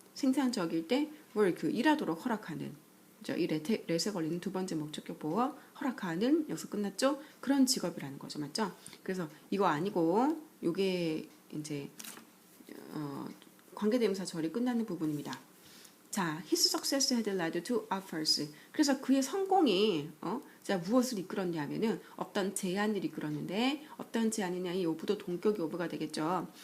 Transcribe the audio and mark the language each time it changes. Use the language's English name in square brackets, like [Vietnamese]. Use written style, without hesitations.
[Korean] 생산적일 때 work, 일하도록 허락하는, 그죠? 이 렛에 걸리는 두 번째 목적격보와 허락하는, 여기서 끝났죠? 그런 직업이라는 거죠. 맞죠? 그래서 이거 아니고 요게 이제 관계대명사 절이 끝나는 부분입니다. [English] 자, his success had led to offers. [Korean] 그래서 그의 성공이 자, 무엇을 이끌었냐면은 어떤 제안을 이끌었는데 어떤 제안이냐, 이 오브도 동격이 오브가 되겠죠.